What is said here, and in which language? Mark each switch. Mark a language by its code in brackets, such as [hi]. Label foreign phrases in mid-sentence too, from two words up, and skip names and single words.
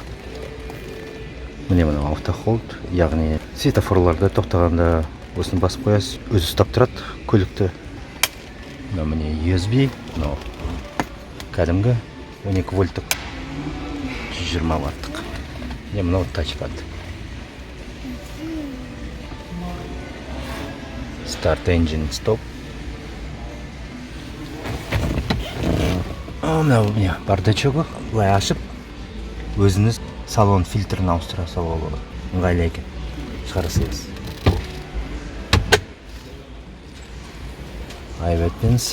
[kk] Міне мына автохолд, яғни светофорларда тоқтағанда осыны басып қоясыз, өзі ұстап тұрады көлікті. Міне USB, кәдімгі 12 вольттық 120 ваттық. Мынау тачпад. [en] Start engine stop. [kk] Мынау бардачогы былай ашып, өзіңіз салон фильтрін ауыстыра салуға болады. Ыңғайлы екен. Шығарасыз. Айбеттіңіз.